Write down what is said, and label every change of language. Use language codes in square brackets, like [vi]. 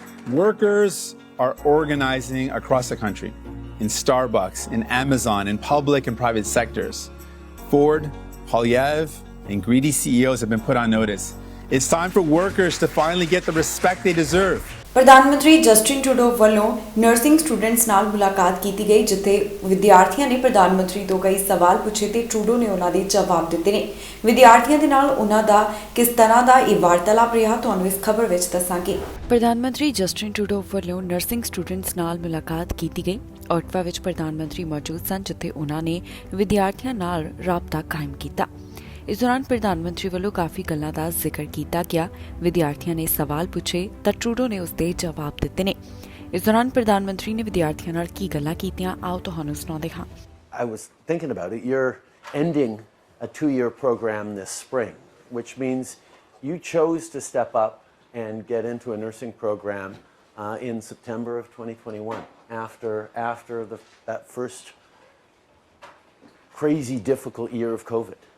[en] Workers are organizing across the country in Starbucks, in Amazon, in public and private sectors. Ford, Polyev, and greedy CEOs have been put on notice. It's time for workers to finally get the respect they deserve. [pa] ਪ੍ਰਧਾਨ ਮੰਤਰੀ Justin Trudeau ਵੱਲੋਂ nursing students ਨਾਲ ਮੁਲਾਕਾਤ ਕੀਤੀ ਗਈ ਜਿੱਥੇ ਵਿਦਿਆਰਥੀਆਂ ਨੇ ਪ੍ਰਧਾਨ ਮੰਤਰੀ ਤੋਂ ਕਈ ਸਵਾਲ ਪੁੱਛੇ ਤੇ ਟਰੂਡੋ ਨੇ ਉਹਨਾਂ ਦੇ ਜਵਾਬ ਦਿੱਤੇ ਨੇ। ਵਿਦਿਆਰਥੀਆਂ ਦੇ ਨਾਲ ਉਹਨਾਂ ਦਾ ਕਿਸ ਤਰ੍ਹਾਂ ਦਾ ਇਹ ਵਾਰਤਾਲਾਪ ਰਿਹਾ ਤੁਹਾਨੂੰ ਇਸ ਖਬਰ ਵਿੱਚ ਦੱਸਾਂਗੇ। ਪ੍ਰਧਾਨ ਮੰਤਰੀ ਜਸਟਿਨ ਟਰੂਡੋ ਵੱਲੋਂ ਨਰਸਿੰਗ ਸਟੂਡੈਂਟਸ ਨਾਲ ਮੁਲਾਕਾਤ ਕੀਤੀ ਗਈ। ਓਟਵਾ ਵਿੱਚ ਪ੍ਰਧਾਨ ਮੰਤਰੀ ਮੌਜੂਦ ਸਨ ਜਿੱਥੇ ਉਹਨਾਂ ਨੇ ਵਿਦਿਆਰਥੀਆਂ ਨਾਲ ਰਾਬਤਾ ਕਾਇਮ ਕੀਤਾ। ਇਸ ਦੌਰਾਨ ਪ੍ਰਧਾਨ ਮੰਤਰੀ ਵੱਲੋਂ ਕਾਫੀ ਗੱਲਾਂ ਦਾ ਜ਼ਿਕਰ ਕੀਤਾ ਗਿਆ। ਵਿਦਿਆਰਥੀਆਂ ਨੇ ਸਵਾਲ ਪੁੱਛੇ ਤਾਂ ਟਰੂਡੋ ਨੇ ਉਸ ਦੇ ਜਵਾਬ ਦਿੱਤੇ ਨੇ। ਇਸ ਦੌਰਾਨ ਪ੍ਰਧਾਨ ਮੰਤਰੀ ਨੇ ਵਿਦਿਆਰਥੀਆਂ ਨਾਲ ਕੀ ਗੱਲਾਂ ਕੀਤੀਆਂ ਆਓ ਤੁਹਾਨੂੰ ਸੁਣਾਉਂਦੇ ਹਾਂ। [en] I was thinking about it. You're ending a 2-year program this spring, which means you chose to step up and get into a nursing program in September of 2021 after that first crazy, difficult year of COVID.